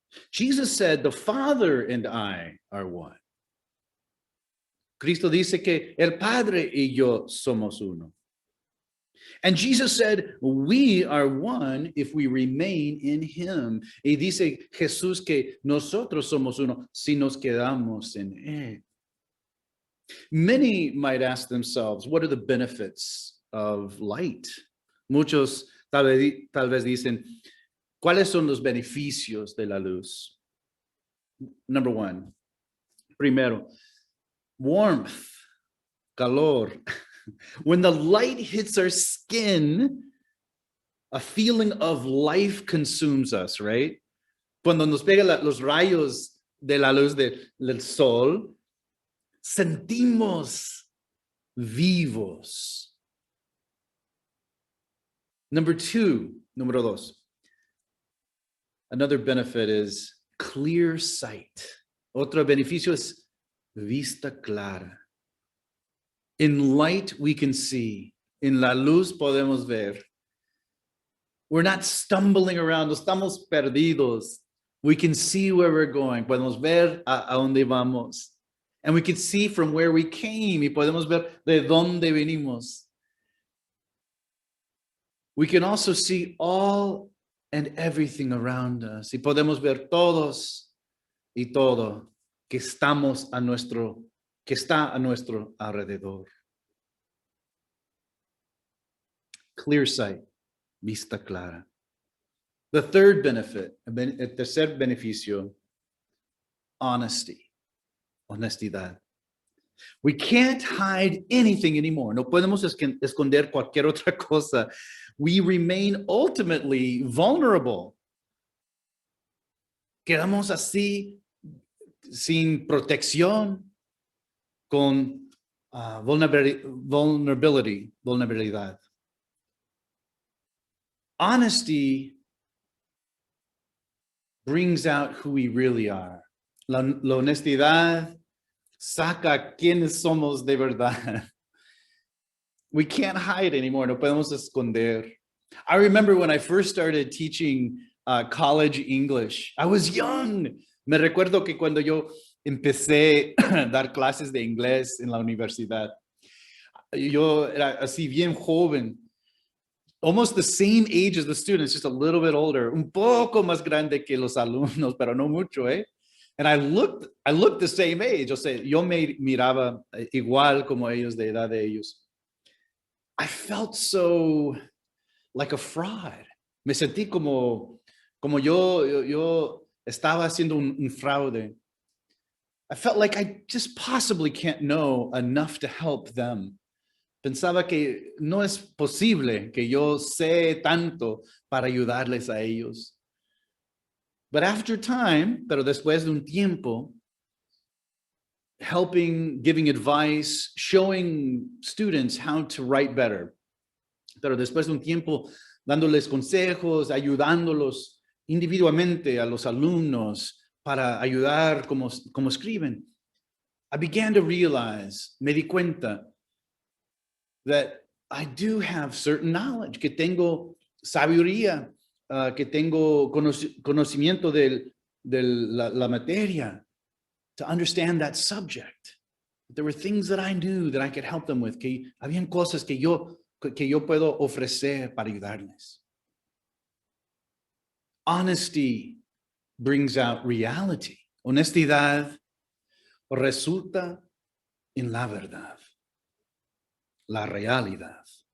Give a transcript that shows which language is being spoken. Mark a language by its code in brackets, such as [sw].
[en] Jesus said, the Father and I are one. [es] Cristo dice que el Padre y yo somos uno. [en] And Jesus said, we are one if we remain in him. [es] Y dice Jesús que nosotros somos uno si nos quedamos en él. [en] Many might ask themselves, what are the benefits of light? [es] Muchos tal vez dicen, ¿cuáles son los beneficios de la luz? [en] Number one, [es] primero, [en] warmth, [es] calor. [en] When the light hits our skin, a feeling of life consumes us, right? [es] Cuando nos pega los rayos de la luz del sol, sentimos vivos. Número dos. [en] Another benefit is clear sight. [es] Otro beneficio es vista clara. [en] In light, we can see. [es] En la luz podemos ver. [en] We're not stumbling around. [es] No estamos perdidos. [en] We can see where we're going. [es] Podemos ver a dónde vamos. [en] And we can see from where we came. [es] Y podemos ver de dónde venimos. [en] We can also see all and everything around us. [es] Y podemos ver todos y todo que está a nuestro alrededor. [en] Clear sight, [es] vista clara. [en] The third benefit, [es] el tercer beneficio, [en] honesty, [es] honestidad. [en] We can't hide anything anymore. [es] No podemos esconder cualquier otra cosa. [en] We remain ultimately vulnerable. [es] Quedamos así sin protección, con vulnerabilidad. [en] Honesty brings out who we really are. [es] La honestidad saca quiénes somos de verdad. [en] We can't hide anymore. [es] No podemos esconder. [en] I remember when I first started teaching college English. I was young. [es] Me recuerdo que cuando yo empecé a dar clases de inglés en la universidad, yo era así bien joven. [en] almost the same age as the students, just a little bit older, [es] un poco más grande que los alumnos, pero no mucho, eh? [en] And I looked the same age. [es] O sea, yo me miraba igual como ellos, de edad de ellos. [en] I felt so like a fraud. [es] Me sentí como yo estaba haciendo un fraude. [en] I felt like I just possibly can't know enough to help them. [es] Pensaba que no es posible que yo sé tanto para ayudarles a ellos. [en] But after time, [es] pero después de un tiempo, [en] helping, giving advice, showing students how to write better. [es] Pero después de un tiempo, dándoles consejos, ayudándolos individualmente a los alumnos para ayudar como escriben. [en] I began to realize, [es] me di cuenta, [en] that I do have certain knowledge, [es] que tengo sabiduría, que tengo conocimiento de la materia, [en] to understand that subject. There were things that I knew that I could help them with, [es] que habían cosas que yo puedo ofrecer para ayudarles. [en] Honesty brings out reality. [es] Honestidad resulta en la verdad, la realidad.